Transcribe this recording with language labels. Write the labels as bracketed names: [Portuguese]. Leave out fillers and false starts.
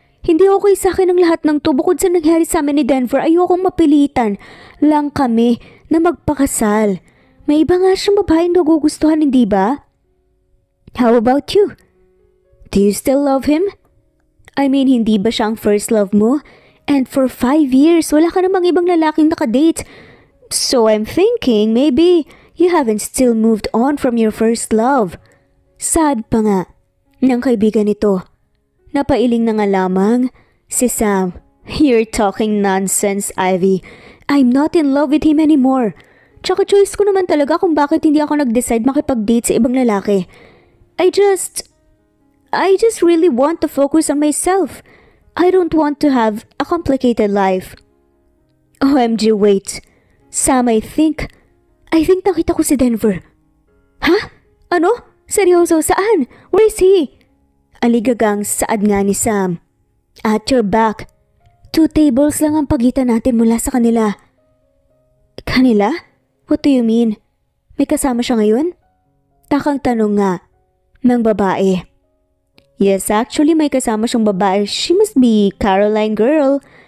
[Filipino] Hindi okay sa akin ang lahat ng to bukod sa nangyari sa amin ni Denver. Ayokong mapilitan lang kami na magpakasal. May iba nga siyang babaeng nagugustuhan, hindi ba? [English] How about you? Do you still love him? I mean, [Filipino] hindi ba siya ang first love mo? [English] And for 5 years, [Filipino] wala ka namang ibang lalaking nakadate. [English] So I'm thinking maybe you haven't still moved on from your first love. [Filipino] Sad pa nga ng kaibigan nito. Napailing na nga lamang si Sam. [English] You're talking nonsense, Ivy. I'm not in love with him anymore. [Filipino] Tsaka choice ko naman talaga kung bakit hindi ako nag-decide makipag-date sa ibang lalaki. [English] I just really want to focus on myself. I don't want to have a complicated life. OMG, wait. [Filipino] Sam, [English] I think [Filipino] nakita ko si Denver. Ha? Ano? Seryoso, saan? [English] Where is he? [Filipino] Aligagang saad nga ni Sam. [English] At your back. [Filipino] 2 tables lang ang pagitan natin mula sa kanila. Kanila? [English] What do you mean? [Filipino] May kasama siya ngayon? Takang tanong nga ng babae. [English] Yes, actually [Filipino] may kasama siyang babae. [English] She must be Caroline girl.